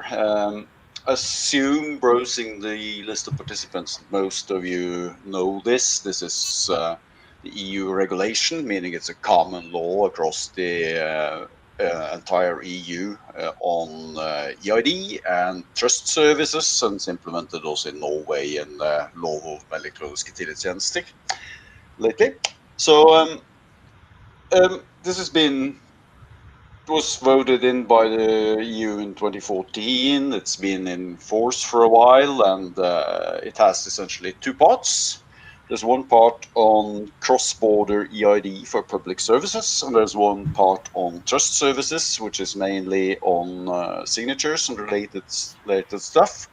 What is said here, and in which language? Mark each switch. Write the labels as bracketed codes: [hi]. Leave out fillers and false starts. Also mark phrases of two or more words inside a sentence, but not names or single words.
[en] Assume browsing the list of participants, most of you know this. This is the EU regulation, meaning it's a common law across the entire EU on EID and trust services, and it's implemented also in Norway and [no] lov om elektroniske tillitstjenester [en] lately. So this has been was voted in by the EU in 2014. It's been in force for a while, and it has essentially two parts. There's one part on cross-border EID for public services, and there's one part on trust services, which is mainly on signatures and related stuff.